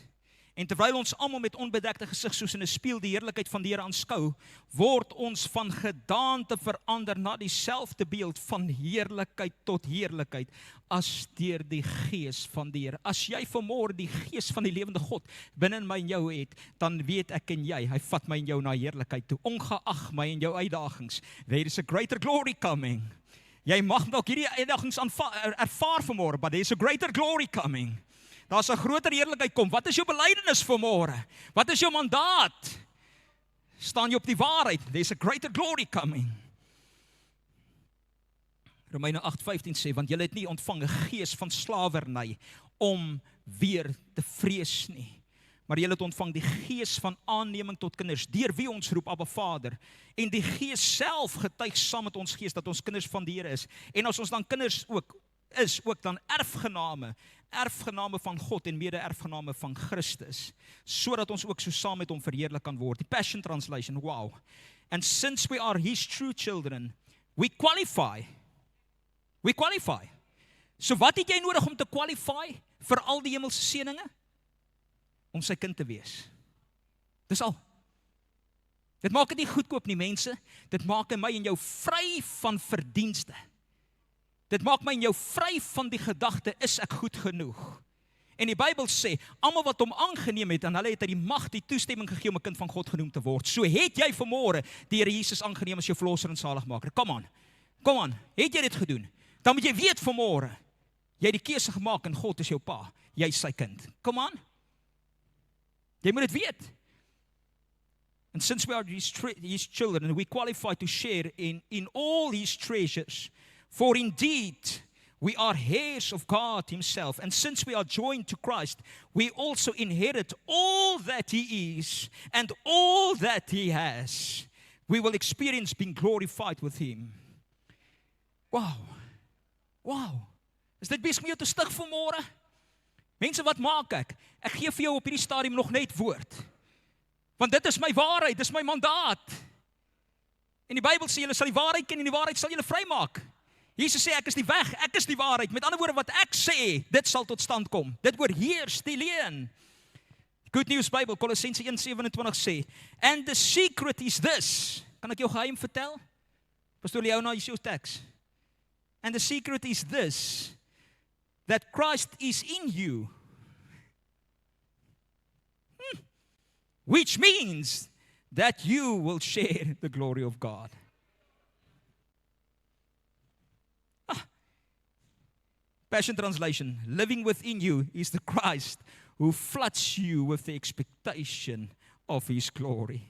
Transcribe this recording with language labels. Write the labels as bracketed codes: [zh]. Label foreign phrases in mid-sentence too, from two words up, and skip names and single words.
[af] En terwyl ons almal met onbedekte gesig soos in 'n spieël die heerlikheid van die Here aanskou, word ons van gedaante verander na dieselfde beeld van heerlikheid tot heerlikheid as deur die Gees van die Here. As jy vanmôre die Gees van die lewende God binne in my en jou het, dan weet ek en jy, hy vat my en jou na heerlikheid toe, ongeag my en jou uitdagings. [en] There is a greater glory coming. [af] Jy mag dalk hierdie uitdagings ervaar vanmôre, [en] but there is a greater glory coming. [af] Daar's 'n groter heerlikheid kom. Wat is jou belydenis vanmôre? Wat is jou mandaat? Staan jy op die waarheid? [en] There's a greater glory coming. [af] Romeine 8:15 sê, want julle het nie ontvang 'n gees van slawerny om weer te vrees nie, maar julle het ontvang die gees van aanneming tot kinders, deur wie ons roep Abba Vader. En die Gees self getuig saam met ons gees dat ons kinders van die Here is. En as ons dan kinders is ook dan erfgename van God en mede-erfgename van Christus, sodat ons ook so saam met hom verheerlik kan word. Die Passion Translation, wow. [en] And since we are His true children, we qualify. [af] So wat het jy nodig om te qualify vir al die hemelse seëninge? Om sy kind te wees. Dis al. Dit maak dit nie goedkoop nie, mense. Dit maak my en jou vry van verdienste. Dit maak my en jou vry van die gedagte, is ek goed genoeg? En die Bybel sê, almal wat hom aangeneem het, en hulle het hy die mag, die toestemming gegee om 'n kind van God genoem te word. So het jy vanmôre die Here Jesus aangeneem as jou verlosser en saligmaker. [en] Come on, [af] het jy dit gedoen? Dan moet jy weet vanmôre, jy het die keuse gemaak en God is jou pa, jy is sy kind. [en] Come on. [af] Jy moet dit weet. [en] And since we are His children, and we qualify to share in all His treasures, for indeed we are heirs of God Himself, and since we are joined to Christ, we also inherit all that He is and all that He has. We will experience being glorified with Him. Wow. [af] Is dit besig om jou te stig vanmôre? Mense, wat maak ek? Ek gee vir jou op hierdie stadium nog net woord. Want dit is my waarheid, dit is my mandaat. En die Bybel sê, julle sal die waarheid ken en die waarheid sal julle vrymaak. Jesus sê, ek is die weg, ek is die waarheid. Met ander woorde, wat ek sê, dit sal tot stand kom. Dit oorheers die leuen. Good News Bible, Kolossense 1:27 sê, [en] and the secret is this. [af] Kan ek jou geheim vertel? [en] Pastor Leona, is your text. And the secret is this, that Christ is in you. Which means that you will share the glory of God. Passion Translation, living within you is the Christ who floods you with the expectation of His glory.